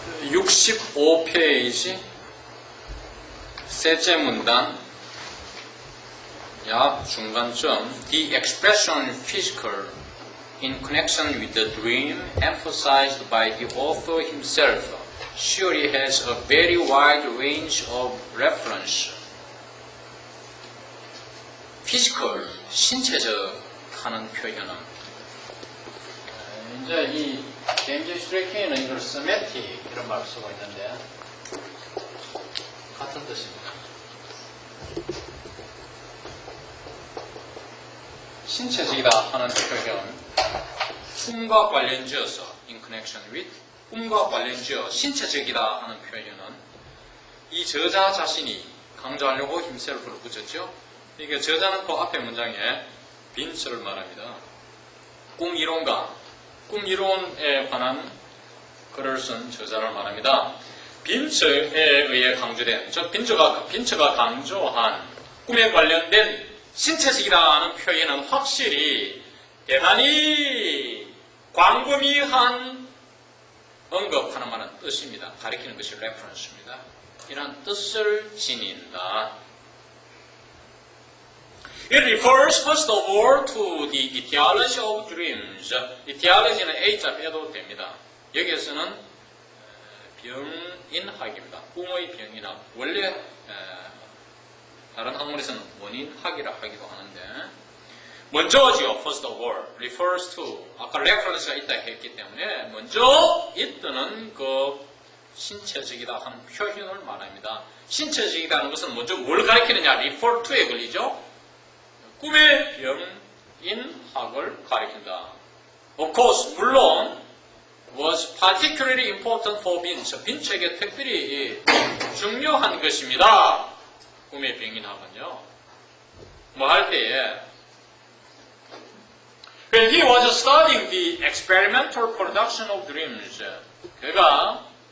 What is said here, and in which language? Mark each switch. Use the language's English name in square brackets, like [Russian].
[Korean] 65페이지 셋째 문단 약 중간점 [English] The expression physical in connection with the dream emphasized by the author himself surely has a very wide range of reference. [Korean] physical, 신체적 하는 표현은 이제 이 제임스 슈레킹은 이걸 semantic 이런 말을 쓰고 있는데 같은 뜻입니다. 신체적이다 하는 표현 꿈과 관련지어서 [English] in connection with [Korean] 꿈과 관련지어 신체적이다 하는 표현은 이 저자 자신이 강조하려고 himself를 붙였죠. 이게 저자는 그 앞에 문장에 빈츠를 말합니다. 꿈 이론에 관한 글을 쓴 저자를 말합니다. 빈츠에 의해 강조된 빈츠가 강조한 꿈에 관련된 신체적이라는 표현은 확실히 대단히 광범위한 언급하는 말은 뜻입니다. 가리키는 것이 레퍼런스입니다. 이런 뜻을 지닌다. [English] It refers first of all to the etiology of dreams. [Korean] etiology는 A자 빼도 됩니다. 여기에서는 병인학입니다. 꿈의 병인학. 원래 다른 학문에서는 원인학이라 하기도 하는데 먼저지요. [English] first of all refers to [Korean] 아까 reference가 있다 했기 때문에 먼저 있다는 그 신체적이다 하는 표현을 말합니다. 신체적이다는 것은 먼저 뭘 가리키느냐? [English] refer to [Korean] 에 걸리죠. 꿈의 병인학을 가리킨다. [English] Of course, [Korean] 물론 [English] was particularly important for Binch. [Korean] 빈츠에게 특별히 중요한 것입니다. 꿈의 병인학은요. 뭐 할 때에 [English] When he was studying the experimental production of dreams, [Korean] 그가